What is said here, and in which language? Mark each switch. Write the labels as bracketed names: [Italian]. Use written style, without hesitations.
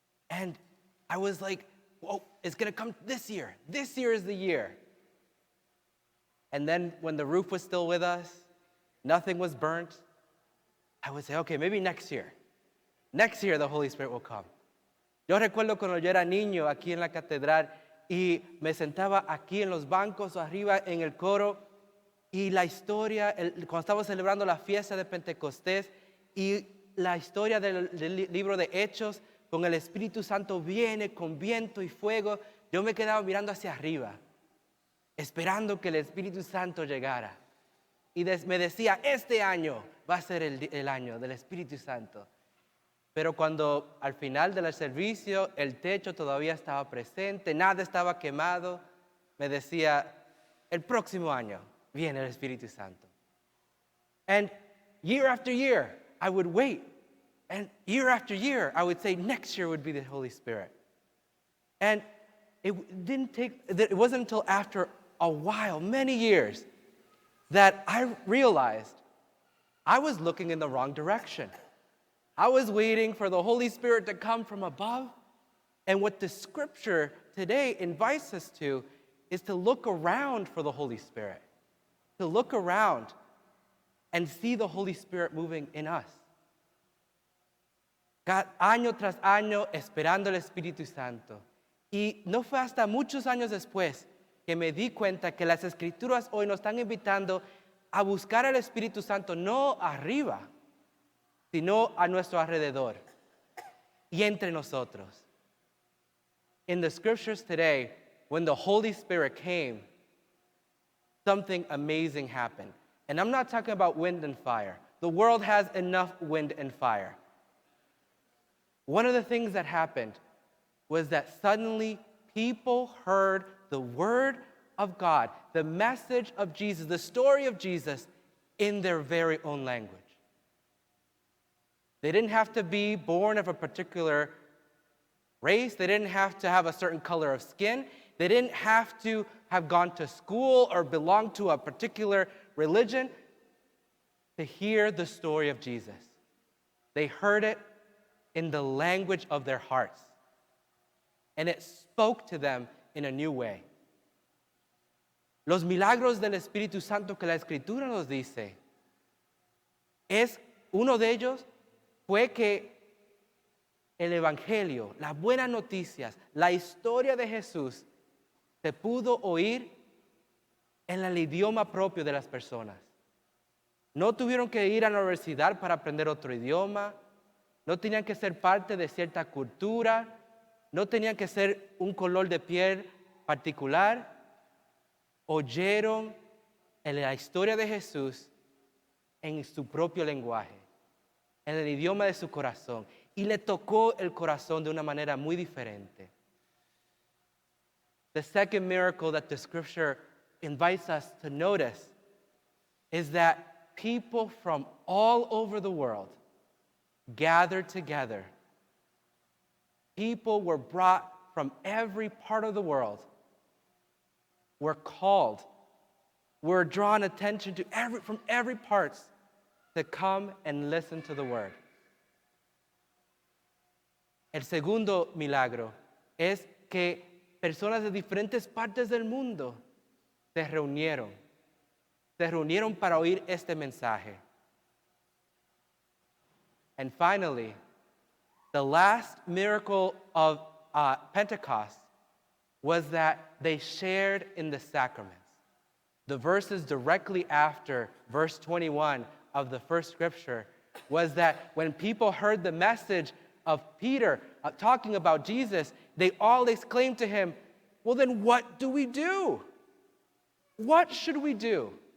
[English] And I was like, whoa, it's going to come this year. This year is the year. And then when the roof was still with us, nothing was burnt, I would say, okay, maybe next year. Next year the Holy Spirit will come. [Spanish] Yo recuerdo cuando yo era niño aquí en la catedral y me sentaba aquí en los bancos o arriba en el coro y la historia, cuando estábamos celebrando la fiesta de Pentecostés y la historia del libro de Hechos, con el Espíritu Santo viene con viento y fuego, yo me quedaba mirando hacia arriba, esperando que el Espíritu Santo llegara. Y me decía, este año va a ser el año del Espíritu Santo. Pero cuando al final del servicio el techo todavía estaba presente, nada estaba quemado, me decía, el próximo año viene el Espíritu Santo. [English] And year after year, I would wait. And year after year, I would say next year would be the Holy Spirit. And it wasn't until after a while, many years, that I realized I was looking in the wrong direction. I was waiting for the Holy Spirit to come from above. And what the scripture today invites us to is to look around for the Holy Spirit. To look around and see the Holy Spirit moving in us. [Spanish] Año tras año esperando el Espíritu Santo. Y no fue hasta muchos años después que me di cuenta que las Escrituras hoy nos están invitando a buscar al Espíritu Santo no arriba, sino a nuestro alrededor y entre nosotros. [English] In the scriptures today, when the Holy Spirit came, something amazing happened. And I'm not talking about wind and fire. The world has enough wind and fire. One of the things that happened was that suddenly people heard the word of God, the message of Jesus, the story of Jesus in their very own language. They didn't have to be born of a particular race. They didn't have to have a certain color of skin. They didn't have to have gone to school or belong to a particular religion to hear the story of Jesus. They heard it in the language of their hearts. And it spoke to them in a new way. [Spanish] Los milagros del Espíritu Santo que la Escritura nos dice, uno de ellos fue que el Evangelio, las buenas noticias, la historia de Jesús se pudo oír en el idioma propio de las personas. No tuvieron que ir a la universidad para aprender otro idioma, no tenían que ser parte de cierta cultura, no tenían que ser un color de piel particular. Oyeron la historia de Jesús en su propio lenguaje, en el idioma de su corazón, y le tocó el corazón de una manera muy diferente. [English] The second miracle that the scripture invites us to notice is that people from all over the world gathered together. People were brought from every part of the world, were called, were drawn attention to from every part to come and listen to the word. [Spanish] El segundo milagro es que personas de diferentes partes del mundo se reunieron para oír este mensaje. [English] And finally, the last miracle of Pentecost was that they shared in the sacraments. The verses directly after verse 21 of the first scripture was that when people heard the message of Peter talking about Jesus, they all exclaimed to him, well, then what do we do? What should we do?